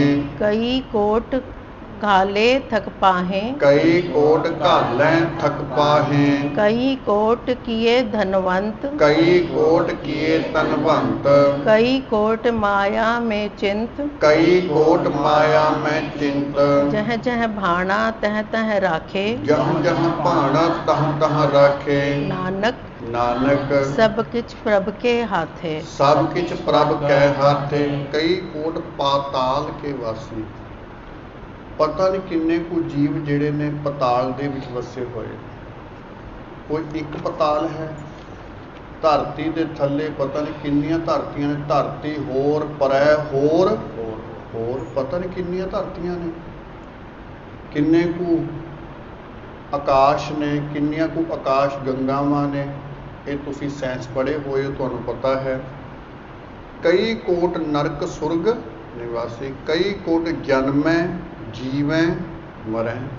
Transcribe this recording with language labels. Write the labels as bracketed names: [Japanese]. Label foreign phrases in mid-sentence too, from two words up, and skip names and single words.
[Punjabi] ਕਈ ਕੋਟ ਘਾਲੇ ਥਕ ਪਾਹੇ ਕਈ ਕੋਟ ਘਾਲੈ ਥਕ ਪਾਹੇ ਕਈ ਕੋਟ ਕੀਏ ਧਨਵੰਤ ਕਈ ਕੋਟ ਕੀਏ ਤਨਵੰਤ ਕਈ ਕੋਟ ਮਾਇਆ ਮੇਂ ਚਿੰਤ ਕਈ ਕੋਟ ਮਾਇਆ ਮੇਂ ਚਿੰਤ ਜਹ ਜਹ ਭਾਣਾ ਤਹ ਤਹ ਰਾਖੇ ਜਹਾਂ ਜਹਾਂ ਭਾਣਾ ਤਹ ਤਹ ਰਾਖੇ नानक नानक ਸਭ ਕਿਛ ਪ੍ਰਭ ਕੇ ਹਾਥੇ ਸਭ ਕਿਛ ਪ੍ਰਭ ਕੈ ਹਾਥੇ ਕਈ ਕੋਟ ਪਾਤਾਲ ਕੇ ਵਾਸੀ ਪਤਾ ਨਹੀਂ ਕਿੰਨੇ ਕੁਝ ਜੀਵ ਜਿਹੜੇ ਨੇ ਪਤਾਲ ਦੇ ਵਿੱਚ ਵਸੇ ਹੋਏ ਕੋਈ ਇੱਕ ਪਤਾਲ ਹੈ ਧਰਤੀ ਦੇ ਥੱਲੇ ਪਤਾ ਨਹੀਂ ਕਿੰਨੀਆਂ ਧਰਤੀਆਂ ਨੇ ਧਰਤੀ ਹੋਰ ਪਰੈ ਹੋਰ ਹੋਰ ਪਤਾ ਨਹੀਂ ਕਿੰਨੀਆਂ ਧਰਤੀਆਂ ਨੇ ਕਿੰਨੇ ਕੁ ਆਕਾਸ਼ ਨੇ ਕਿੰਨੀਆਂ ਕੁ ਆਕਾਸ਼ ਗੰਗਾਵਾਂ ਨੇ ਇਹ ਤੁਸੀਂ ਸਾਇੰਸ ਪੜ੍ਹੇ ਹੋਏ ਹੋ ਤੁਹਾਨੂੰ ਪਤਾ ਹੈ ਕਈ ਕੋਟ ਨਰਕ ਸੁਰਗ ਨਿਵਾਸੀ ਕਈ ਕੋਟ ਜਨਮੈ ਜੀਵੈ ਮਰੈ